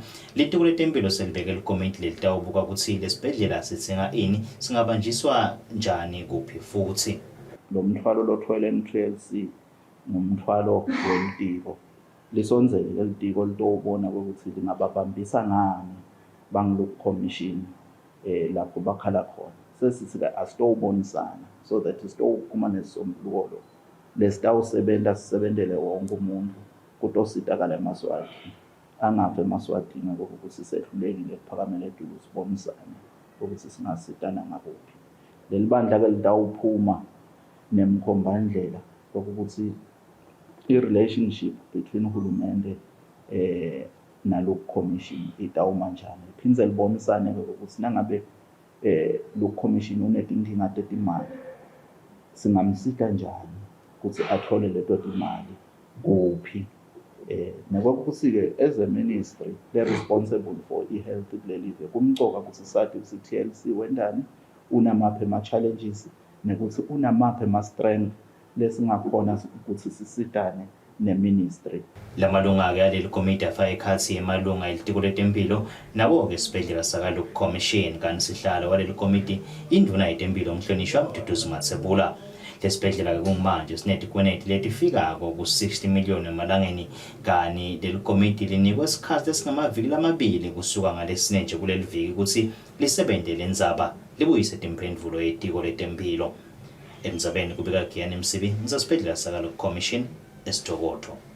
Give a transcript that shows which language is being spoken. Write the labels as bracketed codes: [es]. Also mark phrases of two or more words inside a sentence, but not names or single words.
[ss] Litiko letempilo selibeke likomiti lelitawubuka kutsi lesibhedlela sitsenga ini singabanjiswa njani kuphi futhi. Lo mthwalo lothwele NTLC ngumthwalo welitiko lisonzele lelitiko litobona ukuthi lingababambisa ngani bang Luke Commission lapho bakhala khona. Sesithi asitowubonisana [en] so that [ss] sitowuphuma nesisombululo lesitawusebenta sisebentele wonke umuntu kutositakala eMaswati angafe eMaswatini ngokuthi sisehlulekile kuphakamela eduze sibonisane ukuthi singasitana ngakuphi. Leli bandla ke litawuphuma nemkhombandlela ukuthi i- [en] relationship between [ss] uhulumende nalo commission itawuma njani iphindze libonisane ukuthi nangabe lo commission unetinkinga tetimali singamsika njani ukuthi athole leto timali kuphi nekwakuthi ke [en] as a ministry they're responsible for [ss] i-health kulelive kumcoka ukuthi sathi TLC wendani unamaphi ama-challenges nekuthi unamaphi ama-strength lesingakhona ukuthi sisitane ne-ministry. Lamalunga ke aleli komiti afaka ekhathi emalunga elitiko letempilo nabo ke isibhedlela saka Luke Commission kanti sihlalo waleli komiti induna yetempilo umhlonishwa Mduduzi Mathebula. Lesibhedlela ke kumanje sinetikweneti letifikako ku-60 million emalangeni kani leli komiti linikwe isikhathi esingamaviki lamabili kusuka ngalesine nje kuleli viki ukuthi lisebenze lendzaba libuyise timphendvulo yetiko letempilo. Emndzabeni kubika Giyani Msibi ngisesibhedlela saka Luke Commission esitokotho.